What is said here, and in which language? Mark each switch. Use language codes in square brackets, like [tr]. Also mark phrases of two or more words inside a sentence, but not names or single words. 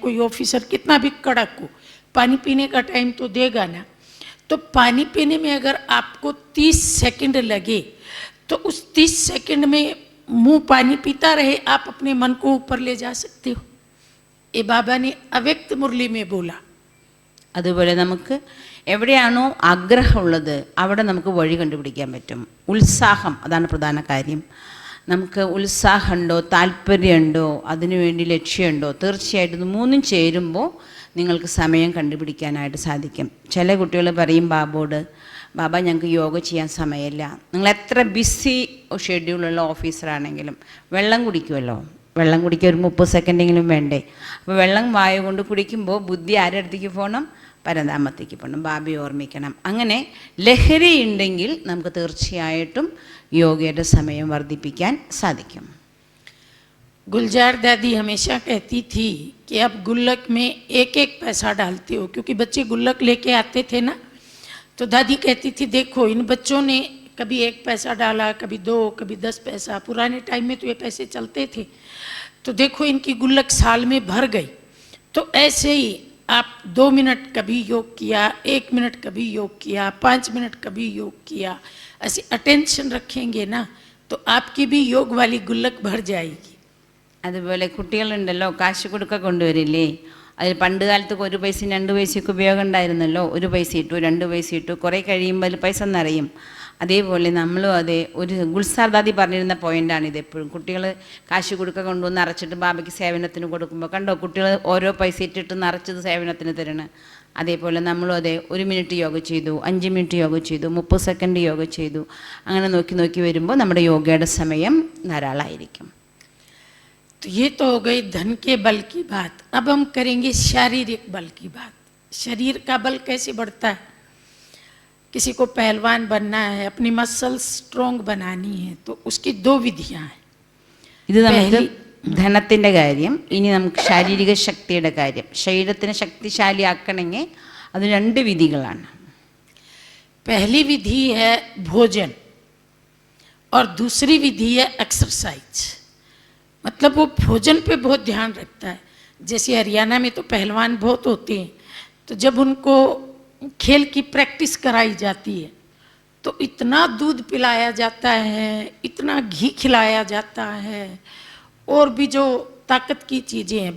[hi] कोई ऑफिसर कितना भी कड़क हो, पानी पीने का टाइम तो देगा ना। तो पानी पीने में अगर आपको 30 सेकंड लगे तो उस 30 सेकंड में मुंह पानी पीता रहे, आप अपने मन को ऊपर ले जा सकते हो। ये बाबा ने अव्यक्त मुरली में बोला। [ml] അതുപോലെ നമുക്ക് എവിടെയാണോ ആഗ്രഹമുള്ളത് അവിടെ നമുക്ക് വഴി കണ്ടുപിടിക്കാൻ പറ്റും. ഉത്സാഹം അതാണ് പ്രധാന കാര്യം. നമുക്ക് ഉത്സാഹമുണ്ടോ, താല്പര്യമുണ്ടോ, അതിനുവേണ്ടി ലക്ഷ്യമുണ്ടോ, തീർച്ചയായിട്ടും ഇത് മൂന്നും ചേരുമ്പോൾ നിങ്ങൾക്ക് സമയം കണ്ടുപിടിക്കാനായിട്ട് സാധിക്കും. ചില കുട്ടികൾ പറയും ബാബോട്, ബാബ ഞങ്ങൾക്ക് യോഗ ചെയ്യാൻ സമയമില്ല. നിങ്ങൾ എത്ര ബിസി ഷെഡ്യൂളുള്ള ഓഫീസറാണെങ്കിലും വെള്ളം കുടിക്കുമല്ലോ, വെള്ളം കുടിക്കാൻ ഒരു 30 സെക്കൻഡെങ്കിലും വേണ്ടേ? അപ്പോൾ വെള്ളം വായ കൊണ്ട് കുടിക്കുമ്പോൾ ബുദ്ധി ആരുടെ അടുത്തേക്ക് പോകണം? പരന്താമത്തേക്ക് പോകണം, ബാബയെ ഓർമ്മിക്കണം. അങ്ങനെ ലഹരി ഉണ്ടെങ്കിൽ നമുക്ക് തീർച്ചയായിട്ടും യോഗയുടെ സമയം വർദ്ധിപ്പിക്കാൻ സാധിക്കും. [hi] गुलजार दादी हमेशा कहती थी कि अब गुल्लक में एक एक पैसा डालते हो, क्योंकि बच्चे गुल्लक लेके आते थे ना, तो दादी कहती थी देखो इन बच्चों ने कभी 1 पैसा डाला, कभी 2, कभी 10 पैसा। पुराने टाइम में तो ये पैसे चलते थे, तो देखो इनकी गुल्लक साल में भर गई। तो ऐसे ही आप 2 मिनट कभी योग किया, 1 मिनट कभी योग किया, 5 मिनट कभी योग किया, ऐसे अटेंशन रखेंगे ना तो आपकी भी योग वाली गुल्लक भर जाएगी. [ml] അതുപോലെ കുട്ടികളുണ്ടല്ലോ, കാശ് കൊടുക്ക കൊണ്ടുവരില്ലേ, അതിൽ പണ്ട് കാലത്ത് 1 പൈസയും 2 പൈസയൊക്കെ ഉപയോഗം ഉണ്ടായിരുന്നല്ലോ. 1 പൈസ ഇട്ടു, 2 പൈസ ഇട്ടു, കുറേ കഴിയുമ്പോൾ അതിൽ പൈസ നിറയും. അതേപോലെ നമ്മളും അതെ, ഒരു ഗുൽസാർ ദാദി പറഞ്ഞിരുന്ന പോയിൻ്റാണിത്. എപ്പോഴും കുട്ടികൾ കാശ് കൊടുക്ക കൊണ്ടുവന്ന് നിറച്ചിട്ട് ബാബയ്ക്ക് സേവനത്തിന് കൊടുക്കുമ്പോൾ കണ്ടോ കുട്ടികൾ ഓരോ പൈസ ഇട്ടിട്ട് നിറച്ചത് സേവനത്തിന് തരണം. അതേപോലെ നമ്മളും അതെ 1 മിനിറ്റ് യോഗ ചെയ്തു, 5 മിനിറ്റ് യോഗ ചെയ്തു, 30 സെക്കൻഡ് യോഗ ചെയ്തു, അങ്ങനെ നോക്കി നോക്കി വരുമ്പോൾ നമ്മുടെ യോഗയുടെ സമയം ധാരാളമായിരിക്കും. [hi] तो ये तो हो गई धन के बल की बात. अब हम करेंगे शारीरिक बल की बात. शरीर का बल कैसे बढ़ता है? किसी को पहलवान बनना है, अपनी [en] muscle strong [hi] बनानी है, तो उसकी 2 विधियां हैं. [ml] ഇത് നമുക്ക് ധനത്തിൻ്റെ കാര്യം. ഇനി നമുക്ക് ശാരീരിക ശക്തിയുടെ കാര്യം. ശരീരത്തിനെ ശക്തിശാലിയാക്കണമെങ്കിൽ അത് 2 വിധികളാണ്. [hi] पहली विधि है भोजन और दूसरी विधि है एक्सरसाइज. मतलब वो भोजन पे बहुत ध्यान रखता है. जैसे हरियाणा में तो पहलवान बहुत होते हैं, तो जब उनको खेल की प्रैक्टिस कराई जाती है तो इतना दूध पिलाया जाता है, इतना घी खिलाया जाता है, और भी जो ताकत की चीज़ें हैं.